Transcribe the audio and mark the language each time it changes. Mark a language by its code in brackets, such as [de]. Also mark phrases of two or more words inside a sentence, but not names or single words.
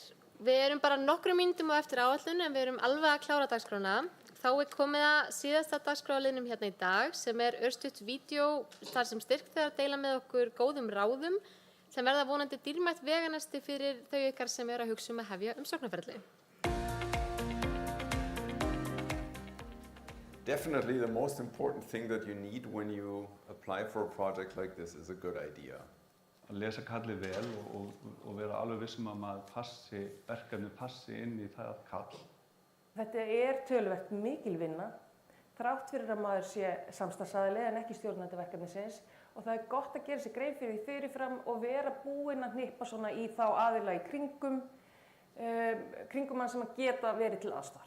[is] Við erum bara nokkrum mínútum á eftir áætlun en við erum alveg að klára dagskrána. Þá er komið að síðasta dagskráliðnum hérna í dag sem er örstutt vídeó þar sem styrkþegar deila með okkur góðum ráðum sem verða vonandi dýrmætt veganesti fyrir þau ykkar sem eru að hugsa að hefja umsóknarferli. [en] Definitely the most important thing that you need when you apply for a project like this is a good idea. [is] Að lesa kallið vel og vera alveg vissum að verkefni passi inn í það kall. Þetta er töluvert mikil vinna, þrátt fyrir að maður sé samstarfsaðili en ekki stjórnandi verkefnisins og það er gott að gera sér grein fyrir því fyrirfram og vera búinn að hnippa svona í þá aðila í kringum hann sem að geta verið til aðstoðar.